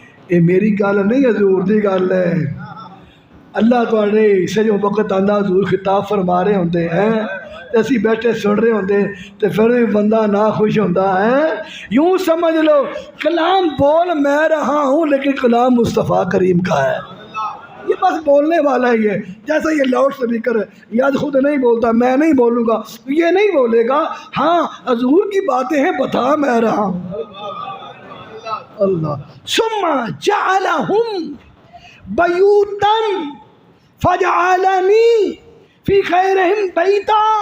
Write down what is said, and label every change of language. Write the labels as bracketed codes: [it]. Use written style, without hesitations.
[pa] یہ میری گل نہیں، حضور دی گل ہے۔ اللہ تعالی سے جو وقت آندا حضور خطاب فرما رہے ہوندے ہیں، تے اسی بیٹھے سن رہے ہوندے تے پھر بھی بندہ نہ خوش ہوتا ہے. [ur] یوں سمجھ لو کلام بول میں رہا ہوں لیکن کلام مصطفیٰ کریم کا ہے. یہ بس بولنے والا ہی ہے. جیسا یہ لاؤڈ اسپیکر ہے، یاد خود نہیں بولتا، میں نہیں بولوں گا یہ نہیں بولے گا. ہاں حضور کی باتیں ہیں بتا میں رہا ہوں. [ar] اللہ ثم جعلہم بیوتا فجعلنی فی خیرہم بیتا.